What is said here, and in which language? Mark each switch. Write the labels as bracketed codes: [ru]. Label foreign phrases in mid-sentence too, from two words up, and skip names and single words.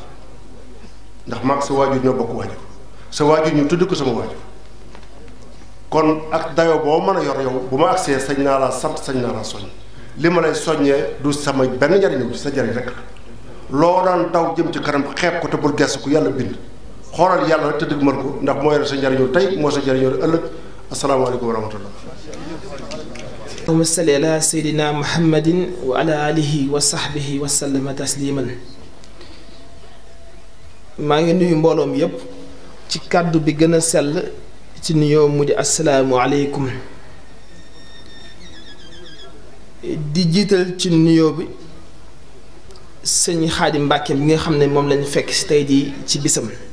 [wo] ndax maag sa waajur ñoo bokk waajur sa waajur ñu tudd ko sama waajur kon ak dayoo boo mën a yor yow bu ma agsee sañ naa la sant sañ naa la soññ li ma lay soññee du sama benn njariñu ci sa njariñ rek loo daan daw jëm ci kanam xeeb ko te bul gestu ko yàlla bind xoolal yàlla rek te dëgg mën ko ndax moo yore sa njariñu tey moo sa njariñu ëllëg [ar] السلام عليكم ورحمة الله اللهم صل على سيدنا محمد وعلى آله وصحبه وسلم تسليما [wo] maa ngi nuyu mbooloom yépp ci kàddu bi gën a sell ci nuyoo mu di [ar] السلام عليكم [wo] di jiital ci nuyoo bi sëñ Xaadim Mbàkke bi nga xam ne moom lañu fekk ci tey jii ci bisam